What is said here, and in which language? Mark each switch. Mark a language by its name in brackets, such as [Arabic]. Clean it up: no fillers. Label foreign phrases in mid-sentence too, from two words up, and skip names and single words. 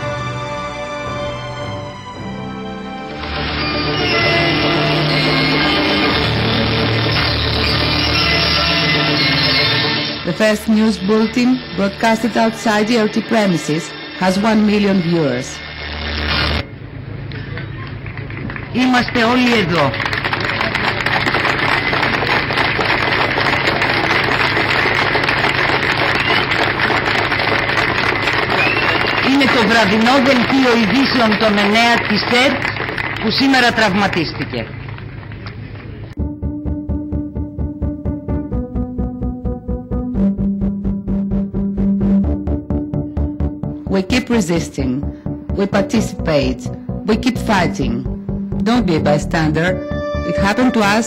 [English] The first news bulletin, broadcasted outside the ERT premises, has 1 million viewers. [Greek] Είμαστε όλοι εδώ. Είναι το βραδινό δελτίο ειδήσεων των 9 της ΕΡΤ που σήμερα τραυματίστηκε. [English] We keep resisting. We participate. We keep fighting. Don't be a bystander. It happened to us.